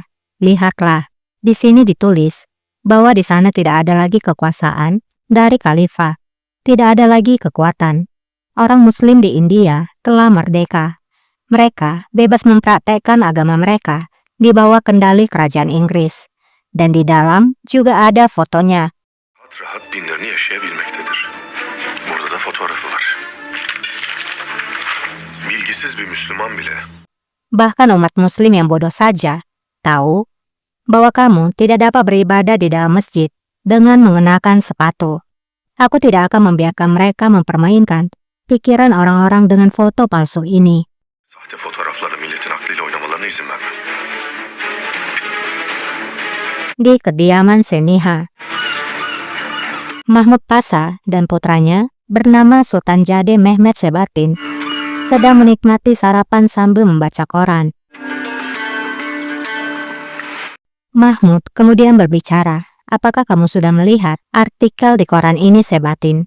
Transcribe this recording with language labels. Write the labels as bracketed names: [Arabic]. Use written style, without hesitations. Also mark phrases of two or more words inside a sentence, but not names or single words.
[Indonesian] Lihatlah, di sini ditulis bahwa di sana tidak ada lagi kekuasaan dari khalifah. Tidak ada lagi kekuatan. Orang Muslim di India telah merdeka. Mereka bebas mempraktekkan agama mereka di bawah kendali kerajaan Inggris. Dan di dalam juga ada fotonya. [Turkish] Rahat dinlerini yaşayabilmektedir. Burada da fotoğrafı var. Bilgisiz bir Müslüman bile [Indonesian] Bahkan umat Muslim yang bodoh saja tahu bahwa kamu tidak dapat beribadah di dalam masjid dengan mengenakan sepatu. Aku tidak akan membiarkan mereka mempermainkan pikiran orang-orang dengan foto palsu ini. [Turkish] sahte fotoğraflarla milletin aklıyla oynamalarına izin vermem. [Indonesian] Di kediaman Seniha, Mahmud Pasha dan putranya bernama Sultan Jade Mehmet Sebatin sedang menikmati sarapan sambil membaca koran. Mahmud kemudian berbicara, apakah kamu sudah melihat artikel di koran ini Sebatin?